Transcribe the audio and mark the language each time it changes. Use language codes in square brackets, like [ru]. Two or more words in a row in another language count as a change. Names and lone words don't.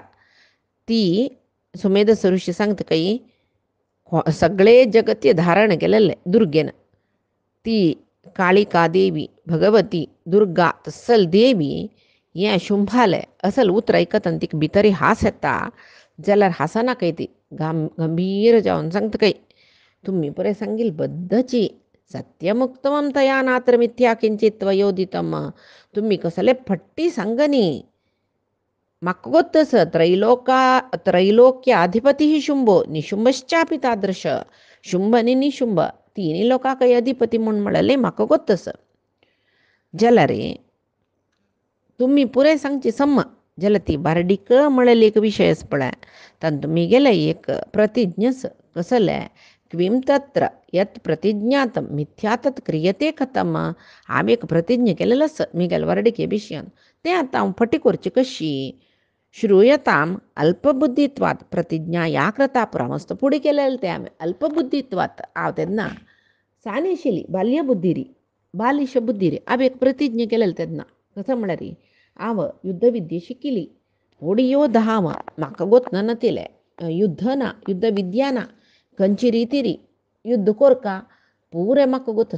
[kok] ती सुमेधस ऋषी सांगता कई सगळे जगतीय धारण केलेले दुर्गेन. ती काळिका देवी भगवती दुर्गा तसल देवी हें शुंभाले असल उतर आयकतन तिका भितरी हांस येता. जाल्यार हांसना खंय ती गंभीर जावन सांगता कई तुमी पुरे सांगील बद्धची [sa] सत्यमुक्तमं तया नात्र मिथ्या किंचित त्वयोदितम. [kok] तुमी कसले फट्टी सांगनी. म्हाका गोत्तस [sa] त्रैलोक्याधिपती शुंभो निशुंभश्चापि तादृश. [kok] शुंभ आनी निशुंभ तिनी लोकांकय अधिपती म्हूण म्हणलें म्हाका गोत्तस. जाल्यार तुमी पुरे सांगची सम्म. जाल्यार ती बारडीक म्हणलेली एक विशय आसा पळय तातूंत तुमी गेले एक प्रतिज्ञस कसले [sa] क्वीम तत्र यत् प्रतिज्ञातम मिथ्या तत् क्रियते कथम. [kok] हांवें एक प्रतिज्ञा केलेलो आसा मिगेल वरडिके विशयान. तें आतां हांव फटी करची कशी. [sa] श्रूयताम अल्पबुद्धीत्वात प्रतिज्ञा या कृता पुरामस्त [kok] फुडें केलेलें तें हांवें [sa] अल्पबुद्धीत्वात. [kok] हांव तेन्ना सानी आशिल्ली बाल्यबुद्धी बालिश बुद्धी हांवें एक प्रतिज्ञा केलेली तेन्ना. कसो म्हळ्यार हांव युद्ध विद्या शिकिली. व्हडी योद्धा हांव. म्हाका गोतन नातिलें युद्ध ना युद्ध विद्या ना खंयची रिती युद्ध कोरका पुरे म्हाका गोतस.